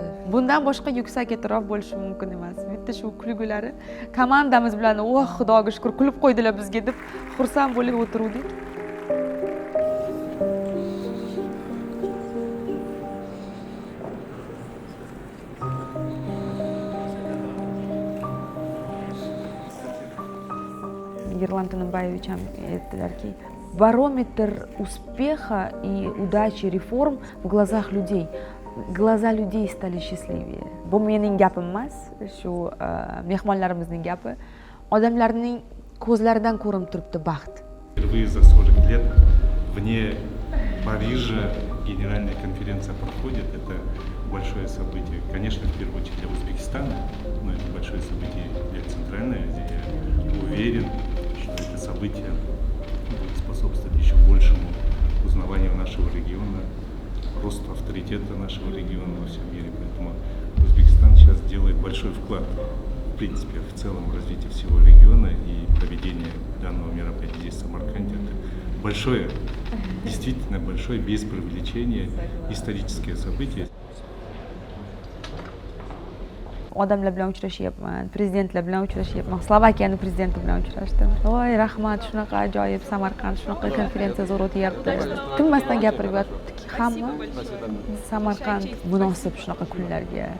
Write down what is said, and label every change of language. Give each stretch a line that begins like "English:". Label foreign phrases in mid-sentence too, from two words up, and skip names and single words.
Uzbek: Bundan boshqa yuksak e'tirof bo'lishi mumkin emas. Bitta shu kulgulari komandamiz bilan, "Oh, Xudoga shukr, kulib qo'ydilar bizga" deb xursand bo'lib o'tirdik. Ерлан Танабаевич aytdilarki,
Russian: барометр успеха и удачи реформ в глазах людей. Глаза людей стали счастливее.
Uzbek: Bu mening gapim emas, shu mehmonlarimizning gapi. Odamlarning ko'zlaridan ko'rinib turibdi baxt.
Russian: Впервые за 40 лет вне Парижа генеральная конференция проходит. Это большое событие, конечно, в первую очередь для Узбекистана, но это большое событие для Центральной Азии. Я уверен, что это событие будет способствовать еще большему узнаванию нашего региона, росту авторитета нашего региона во всем мире. Поэтому Узбекистан сейчас делает большой вклад, в принципе, в целом развитие всего региона, и проведение данного мероприятия здесь, в Самарканде, это большое, действительно большое, без привлечения, историческое событие.
Uzbek: Odamlar bilan uchrashyapman, prezidentlar bilan uchrashyapman. Slovakiyaning prezidenti bilan uchrashdim. Voy, rahmat, shunaqa ajoyib Samarqand, shunaqa konferensiya zo'r o'tyapti. Tinmasdan gapirib yotdik hamma. Samarqand munosib shunaqa kunlarga.